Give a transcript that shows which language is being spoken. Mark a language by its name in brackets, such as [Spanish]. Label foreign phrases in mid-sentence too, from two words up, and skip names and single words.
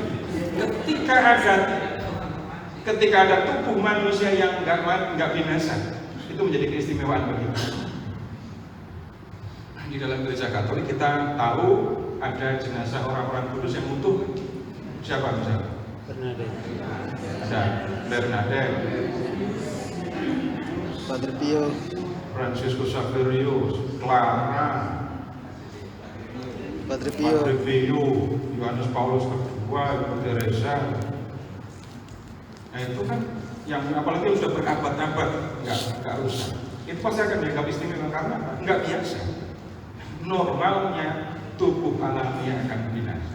[Indonesian] Ketika ada tubuh manusia yang nggak binasa, itu menjadi keistimewaan bagi kita. Di dalam gereja Katolik kita tahu ada jenazah orang-orang kudus yang utuh. Siapa misalnya? Bernadette. Ada Bernadette, Padre Pio, Franciscus Xaverius, Clara, Padre Pio, Padre Pio, Yohanes Paulus II, Ibu Teresa. Nah itu kan yang apalagi yang sudah berabad-abad nggak rusak. Itu pasti akan dianggap istimewa karena nggak biasa. Normalnya tubuh alamiah akan binasa.